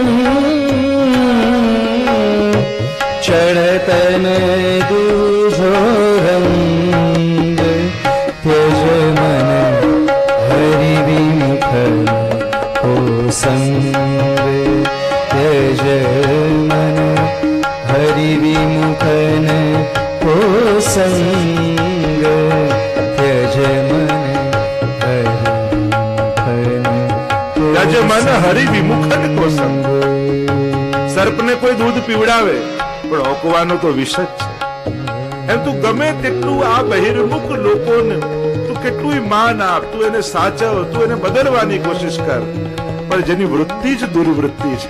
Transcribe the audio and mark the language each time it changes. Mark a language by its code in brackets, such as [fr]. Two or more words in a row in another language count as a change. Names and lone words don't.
[hi] चढ़तन दूजो रंग त्यज मन हरि विमुखन को संग त्यज मन हरि विमुखन को संग त्यज मन त्यज मन हरि विमुखन को संग. [gu] સર્પને કોઈ દૂધ પીવડાવે પણ ઓકવાનો તો વિષ જ છે. એમ તું ગમે તેટલું આ બહિર્મુખ લોકોને તું કેટલું માન આપ, તું એને સાચવ, તું એને બદલવાની કોશિશ કર, પણ જેની વૃત્તિ જ દુર્વૃત્તિ છે.